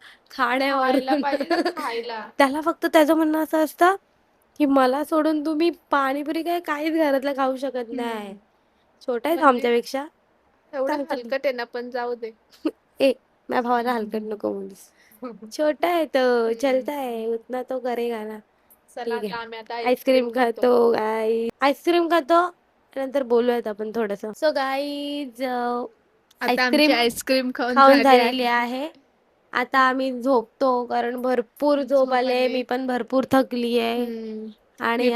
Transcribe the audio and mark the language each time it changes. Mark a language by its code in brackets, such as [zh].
[mr] खायला पाहिजे तर खाण्यावरून खायला. त्याला फक्त त्याचं म्हणणं असं असतं की मला सोडून तुम्ही पाणीपुरी काय काहीच घरातलं खाऊ शकत नाही. छोटा आहे तो म्हणजे आमच्यापेक्षा. एवढं चालतं हलकट आहे ना, पण जाऊ दे. ए माझ्या भावाला हलकट नको बोलीस. [hi] छोटा है तो चलता है उतना तो करेगा ना. [mr] चला ठीक आता आहे. आम्ही आता आईस्क्रीम खातो गाईज. आईस्क्रीम खातो नंतर बोलूयात आपण थोडस. सो गाईज आता आमची आईस्क्रीम आईस्क्रीम खाऊन झालेली आहे. आता आम्ही झोपतो कारण भरपूर झोप आले. मी पण भरपूर थकली आहे. मी आणि